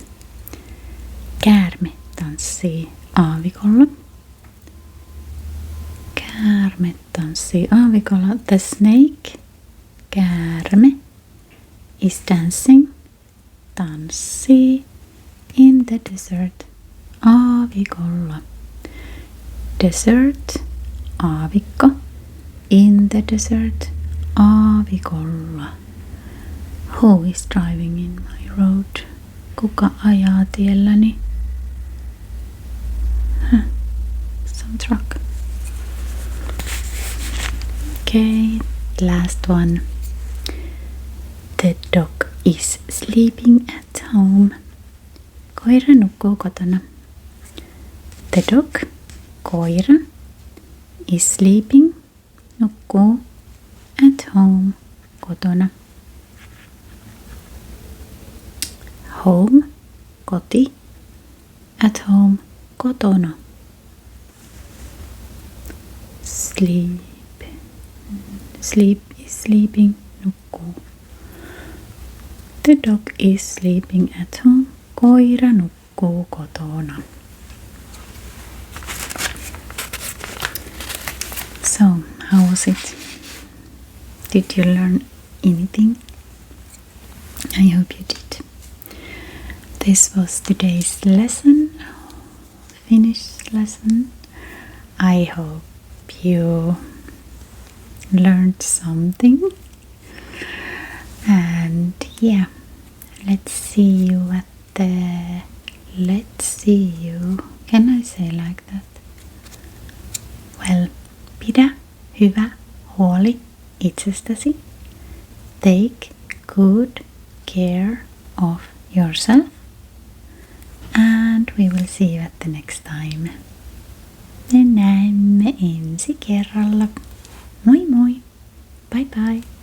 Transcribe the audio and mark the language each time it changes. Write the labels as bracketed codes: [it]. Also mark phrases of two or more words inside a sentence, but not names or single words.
[fi] Käärme tanssii aavikolla. Käärme tanssii aavikolla. [en] The snake, käärme, is dancing, tanssii in the desert, aavikolla. Desert, aavikko, in the desert, aavikolla. Who is driving in my road? [fi] Kuka ajaa tielläni? [en] Some truck. Okay, last one. The dog is sleeping at home. [fi] Koira nukkuu kotona. [en] The dog, koira, is sleeping, nukkuu, at home, kotona. Home, koti, at home, kotona. Sleep is sleeping, nukkuu. The dog is sleeping at home. [fi] Koira nukkuu kotona. [en] So, how was it? Did you learn anything? I hope you did. This was today's lesson, Finnish lesson. I hope you learned something. And yeah, let's see you. Can I say like that? Well, [fi] pidä hyvä huoli itsestäsi. [en] Take good care of yourself. And we will see you at the next time. [fi] Me näemme ensi kerralla. Moi moi. [en] Bye bye.